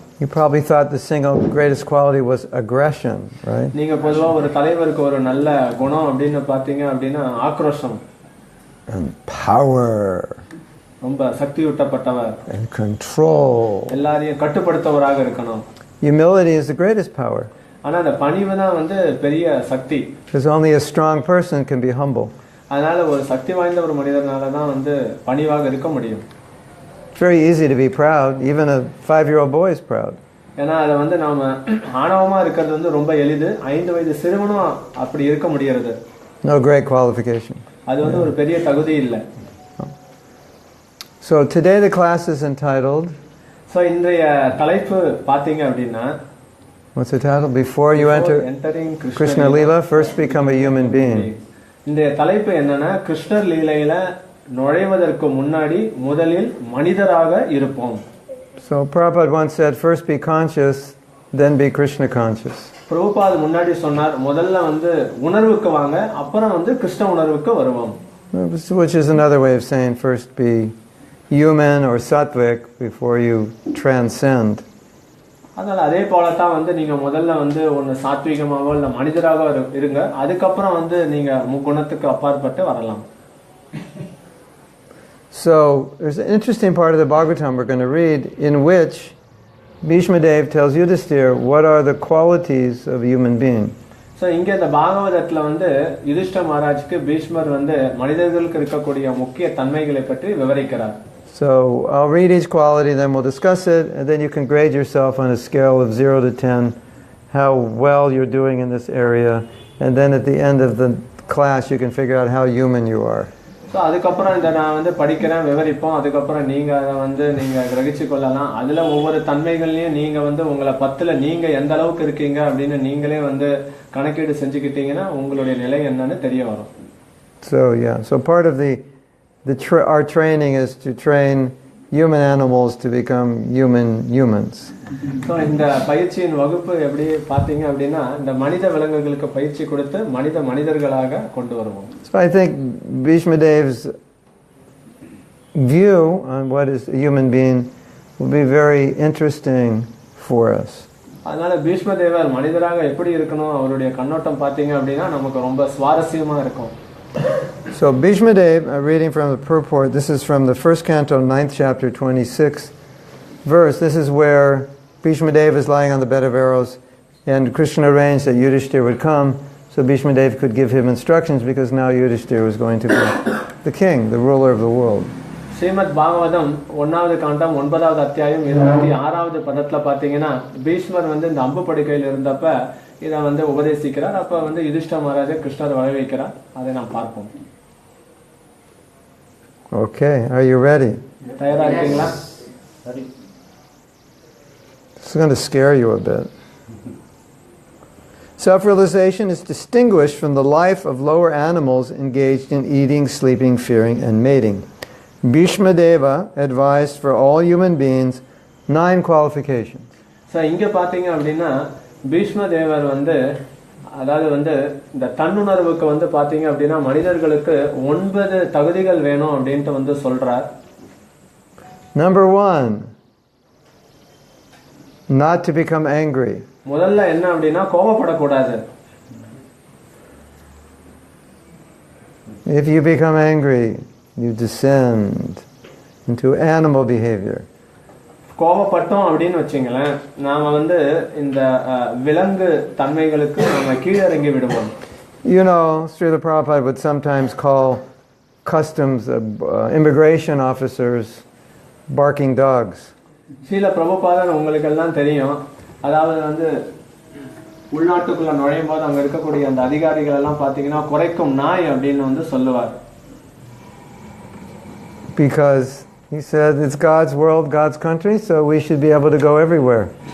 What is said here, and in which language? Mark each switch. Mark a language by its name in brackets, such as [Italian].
[English] You probably thought the single greatest quality was aggression, right? [Tamil] நீங்க பொதுவா ஒரு தலைவருக்கு ஒரு நல்ல குணம் அப்படினு பாத்தீங்க அப்படினா ஆக்ரோஷம். [English] And power. [Tamil] ரொம்ப சக்தியூட்டப்பட்டவர். [English] And control. [Tamil] எல்லாரையும் கட்டுப்படுத்துவராக இருக்கணும். [English] Humility is the greatest power. [Tamil] ஆனா அந்த பணிவு தான் பெரிய சக்தி. [English] Because only a strong person can be humble. [Tamil] அதனால ஒரு சக்தி வாய்ந்த ஒரு மனிதனால தான் பணிவாக இருக்க முடியும். [English] It's very easy to be proud. Even a 5-year-old boy is proud. [Tamil] ஏன்னா அத நாம ஆணவமா இருக்கிறது ரொம்ப எளிது. 5 வயது சிறுவனும் அப்படி இருக்க முடியாது. [English] No great qualification. [Tamil] அது ஒரு பெரிய தகுதி இல்ல. [English] So today the class is entitled. [Tamil] So இன்றைய தலைப்பு பாத்தீங்க அப்படினா [English] what's the title? Before you enter Krishna Lila, first become a human being. [Tamil] இந்த தலைப்பு என்னன்னா கிருஷ்ணர் லீலையில நுழைவதற்கு முன்னாடி முதலில் மனிதராக இருப்போம். [English] So Prabhupada once said, first be conscious, then be Krishna conscious. [Tamil] Prabhupad முன்னாடி சொன்னார், முதல்ல உணர்வுக்கு வாங்க, அப்புறம் கிருஷ்ண உணர்வுக்கு வருவோம். [English] Which is another way of saying first be human or sattvic before you transcend. [Tamil] அதனால அதே போல தான் நீங்க முதல்ல ஒன்னு சாத்விகமாவோ இல்ல மனிதராக இருங்க, அதுக்கப்புறம் நீங்க முக்குணத்துக்கு அப்பாற்பட்டு வரலாம். [English] So there's an interesting part of the Bhagavatam we're going to read in which Bhishma Dev tells Yudhishthira what are the qualities of a human being. [Tamil] So இங்க இந்த பாகவதத்துல யுதிஷ்ட மகாராஜ்க்கு பீஷ்மர் மனிதர்களுக்கு இருக்கக்கூடிய முக்கிய தன்மைகளை பற்றி விவரிக்கிறார். [English] So I'll read each quality, then we'll discuss it, and then you can grade yourself on a scale of 0 to 10 how well you're doing in this area, and then at the end of the class you can figure out how human you are. [Tamil] So அதுக்கப்புறம் இதை நான் படிக்கிறேன், விவரிப்போம். அதுக்கப்புறம் நீங்க அதை நீங்க கிரகிச்சு கொள்ளலாம். அதுல ஒவ்வொரு தன்மைகள்லயும் நீங்க உங்களை 10ல நீங்க எந்த அளவுக்கு இருக்கீங்க அப்படின்னு நீங்களே கணக்கீடு செஞ்சுக்கிட்டீங்கன்னா உங்களுடைய நிலை என்னன்னு தெரிய வரும். [English] So yeah, so part of our training is to train human animals to become humans. [Tamil] So இந்த பயிற்சியின் வகுப்பு எப்படி பாத்தீங்க அப்படின்னா இந்த மனித விலங்குகளுக்கு பயிற்சி கொடுத்து மனிதர்களாக கொண்டு வருவோம். [English] So I think Bhishma Dev's view on what is a human being will be very interesting for us. [Tamil] அதனால பீஷ்ம தேவர் மனிதராக எப்படி இருக்கணும் அவருடைய கண்ணோட்டம் பார்த்தீங்க அப்படின்னா நமக்கு ரொம்ப சுவாரஸ்யமா இருக்கும். [English] So Bhishma Dev, reading from the purport, this is from the first canto, 9th chapter, 26th verse. This is where Bhishma Dev is lying on the bed of arrows, and Krishna arranged that Yudhishthira would come, so Bhishma Dev could give him instructions, because now Yudhishthira was going to be the king, the ruler of the world. [Tamil] Srimad Bhagavatam 1வது காண்டம் 9வது அத்தியாயம் 26வது பதத்துல பாத்தீங்கன்னா பீஷ்மர் வந்து இந்த அம்பு படுக்கையில் இருந்தப்ப இதை வந்து உபதேசிக்கிறார். அப்ப வந்து யுதிஷ்டர் மகாராஜா கிருஷ்ணர் வர வைக்கிறார். அதை நாம் பார்ப்போம். [English] Okay, are you ready? [Tamil] தயாரா இருக்கீங்களா? [English] It's going to scare you a bit. Self-realization is distinguished from the life of lower animals engaged in eating, sleeping, fearing, and mating. Bhishma Deva advised for all human beings 9 qualifications. [Tamil] So இங்க பாத்தீங்க அப்படின்னா பீஷ்ம தேவர் வந்து அதாவது வந்து இந்த தன்னுணர்வுக்கு வந்து பாத்தீங்க அப்படின்னா மனிதர்களுக்கு 9 தகுதிகள் வேணும் அப்படின்ட்டு வந்து சொல்றார். [English] Number 1, not to become angry. [Tamil] முதல்ல என்ன அப்படின்னா கோபப்படக்கூடாது. [English] If you become angry, you descend into animal behavior. [Tamil] கோபப்பட்டோம் அப்படின்னு வச்சுங்களேன் நாம வந்து இந்த விலங்கு தன்மைகளுக்கு நாம கீழிறங்கி விடுவோம். [English] You know, Srila Prabhupada would sometimes call customs immigration officers barking dogs. [Tamil] Srila பிரபுபாதர் உங்களுக்கு எல்லாம் தெரியும். அதாவது வந்து உள்நாட்டுக்குள்ள நுழையும் போது அங்க இருக்கக்கூடிய அந்த அதிகாரிகள் எல்லாம் பாத்தீங்கன்னா குறைக்கும் நாய் அப்படின்னு வந்து சொல்லுவார். [English] Because he said it's God's world, God's country, so we should be able to go everywhere.